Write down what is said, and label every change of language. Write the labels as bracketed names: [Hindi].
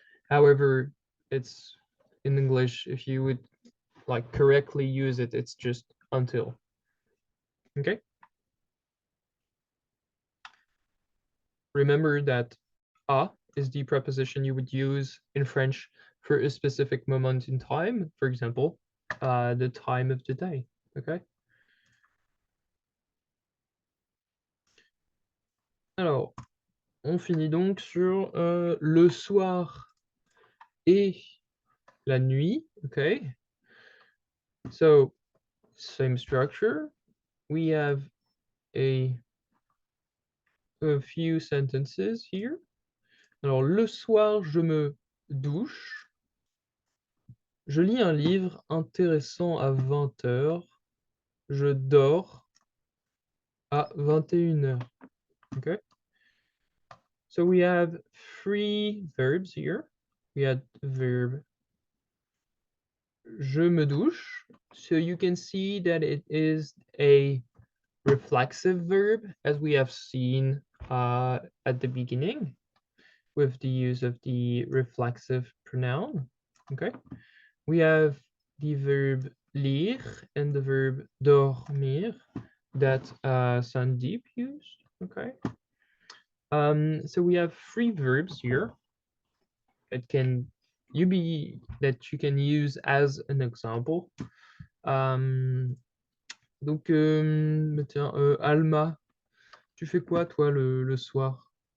[English] However, it's in English, if you would like correctly use it, it's just until. Okay. Remember that a is the preposition you would use in French for a specific moment in time. For example, the time of the day. Okay. [French] Alors, on finit donc sur le soir et la nuit. [English] Okay. So, same structure. We have a few sentences here. [French] Alors, le soir, je me douche. Je lis un livre intéressant à 20 h. Je dors à 21 h. Okay. [English] So we have three verbs here. We had verb [French] je me douche. [English] So you can see that it is a reflexive verb, as we have seen at the beginning with the use of the reflexive pronoun. Okay. We have the verb lire and the verb dormir that Sandeep used. Okay. So we have three verbs here that you can use as an example. [French] Donc, tiens, Alma, tu fais quoi toi le soir?